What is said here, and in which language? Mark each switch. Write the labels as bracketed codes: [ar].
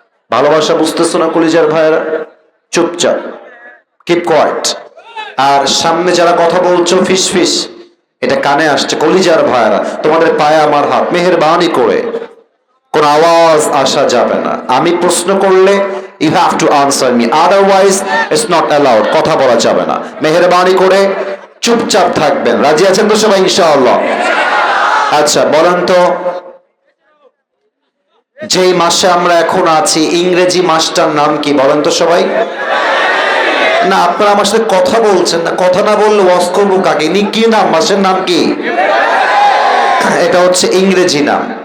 [bn] ভালোবাসা বুঝতেছো না কলিজার ভাইয়েরা? চুপচাপ, [en] Keep quiet. [bn] আর সামনে যারা কথা বলছো ফিস ফিস, এটা কানে আসছে কলিজার ভাইয়েরা, তোমাদের পায়ে আমার হাত, মেহেরবানি করে কোন আওয়াজ আসা যাবে না। আমি প্রশ্ন করলে [en] you have to answer me, otherwise it's not allowed, [bn] কথা বলা যাবে না। মেহেরবানি করে চুপচাপ থাকবেন। রাজি আছেন তো সবাই ইনশাআল্লাহ? আচ্ছা, বলেন তো যেই মাসে আমরা এখন আছি, ইংরেজি মাসটার নাম কি বলেন তো সবাই? না, আপনারা আমার সাথে কথা বলছেন না, কথা না বললে ওয়াজ করবো কাকে? কি নাম, মাসের নাম কি? এটা হচ্ছে ইংরেজি নাম।